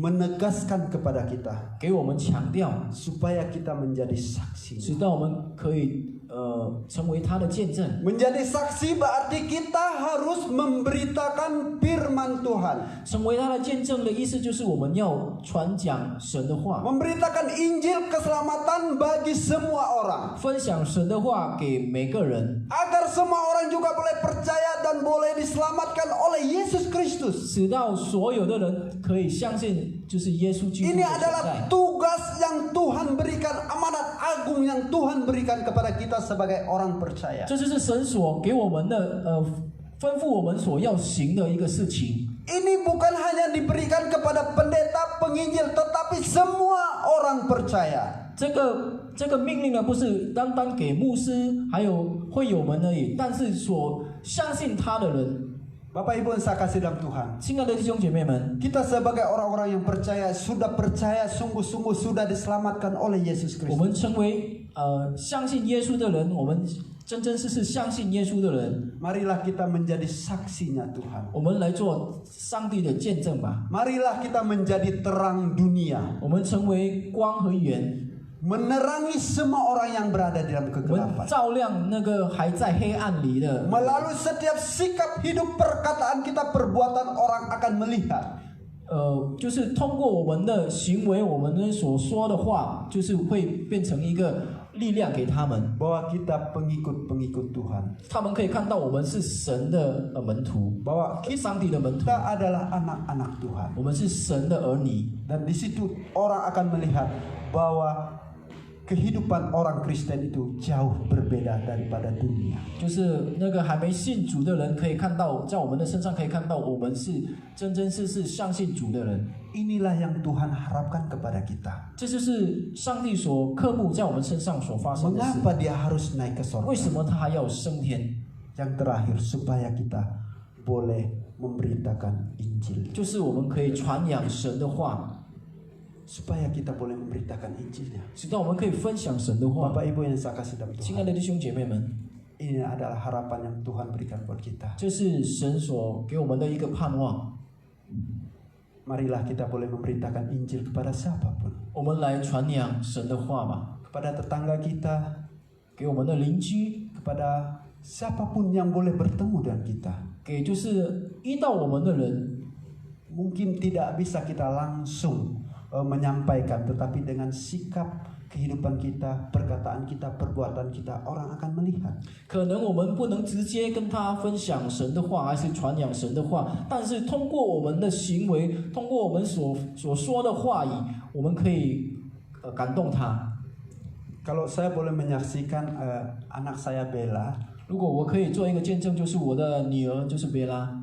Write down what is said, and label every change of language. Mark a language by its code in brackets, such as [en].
[id] menegaskan kepada kita [zh] 给我们强调， [id] supaya kita menjadi saksi. [zh] 使到我们可以成为他的见证。 [id] Menjadi saksi berarti kita harus memberitakan firman Tuhan. [zh] 成为他的见证的意思就是我们要传讲神的话， [id] Memberitakan Injil keselamatan bagi semua orang. [zh] 分享神的话给每个人， [id] Agar semua orang juga boleh percaya dan boleh diselamatkan oleh Yesus Kristus. [zh] 使到所有的人可以相信，就是耶稣基督 [id] Ini [zh] 的存 [id] adalah [zh] 在。 [id] tugas yang Tuhan berikan, amanat agung yang Tuhan berikan kepada kita sebagai orang percaya. [zh] 这就是神所给我们的吩咐我们所要行的一个事情。 [id] Ini bukan hanya diberikan kepada pendeta, penginjil, tetapi semua orang percaya. [zh] 这个命令呢，不是单单给牧师还有会友们而已，但是所相信他的人， [id] Bapak Ibu yang saya kasih dalam Tuhan, [zh] 亲爱的弟兄姐妹们， [id] kita sebagai orang-orang yang percaya, sudah percaya sungguh-sungguh sudah diselamatkan oleh Yesus [zh] 我 [id] Kristus. [zh] 们成为相信耶稣的人，我们真真实实相信耶稣的人， [id] Marilah kita menjadi saksinya Tuhan. [zh] 我们来做上帝的见证吧。 [id] Marilah kita menjadi terang dunia, [zh] 我们成为光和盐， [id] menerangi semua orang yang berada di dalam [zh] 我们 [id] kegelapan. [zh] 照亮那个还在黑暗里的。 [id] Melalui setiap sikap hidup, perkataan kita, perbuatan orang akan melihat. [zh] 就是通过我们的行为，我们所说的话，就是会变成一个力量给他们， [id] Bahwa kita pengikut-pengikut Tuhan. [zh] 他们可以看到我们是神的门徒， [id] Bahwa [zh] 上帝的门徒， [id] kita adalah anak-anak Tuhan. [zh] 我们是神的儿女。 [id] Dan di situ orang akan melihat bahwa kehidupan orang Kristen itu jauh berbeda daripada dunia. [zh] 就是那个还没信主的人可以看到，在我们的身上可以看到，我们是真真实实相信主的人。 [id] Inilah yang Tuhan harapkan kepada kita. [zh] 这就是上帝所刻木在我们身上所发生的事。 [id] Mengapa dia harus naik ke [zh] 为 [id] sorga? [zh] 什么他还要升天？ [id] Yang terakhir supaya kita boleh memberitakan Injil. [zh] 就是我们可以传扬神的话， [id] Supaya kita boleh memberitakan Injilnya. [zh] 使到我们可以分享神的话。 [id] Bapak Ibu yang saya kasih dalam [zh] 亲爱 [id] Tuhan. [zh] 的弟兄姐妹们， [id] Ini adalah harapan yang Tuhan berikan buat kita. [zh] 这是神所给我们的一个盼望。 [id] Marilah kita boleh memberitakan Injil kepada siapapun. [zh] 我们来传扬神的话吧， [id] Kepada tetangga kita, [zh] 给我们的邻居， [id] kepada siapapun yang boleh bertemu dengan kita. [zh] 给就是遇到我们的人。 [id] Mungkin tidak bisa kita langsung menyampaikan, tetapi dengan sikap kehidupan kita, perkataan kita, perbuatan kita, orang akan melihat. [zh] 可能我们不能直接跟他分享神的话，还是传扬神的话，但是通过我们的行为，通过我们所说的话语，我们可以感动他。 [id] Kalau saya boleh menyaksikan anak saya Bella, [zh] 如果我可以做一个见证，就是我的女儿就是贝拉，